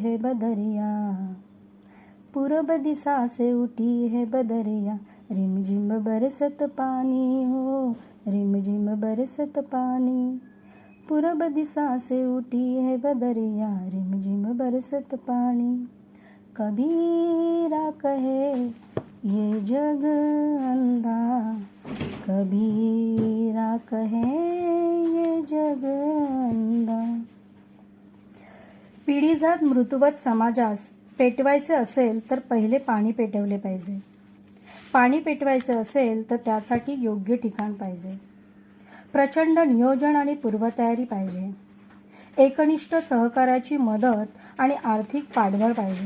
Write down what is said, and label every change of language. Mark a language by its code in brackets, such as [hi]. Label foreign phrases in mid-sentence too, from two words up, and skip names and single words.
[hi] है बदरिया, पूरब दिशा से उठी है बदरिया, रिमझिम बरसत पानी हो, रिमझिम बरसत पानी, पूरब दिशा से उठी है बदरिया, रिमझिम बरसत पानी, कबीरा कहे ये जग अंधा, कबीरा कहे ये जग अंधा. [mr] पिढीजात मृतवत समाजास पेटवायचे असेल तर पहिले पाणी पेटवले पाहिजे. पाणी पेटवायचे असेल तर त्यासाठी योग्य ठिकाण पाहिजे. प्रचंड नियोजन आणि पूर्वतयारी पाहिजे. एकनिष्ठ सहकार्याची मदत आणि आर्थिक पाठबळ पाहिजे.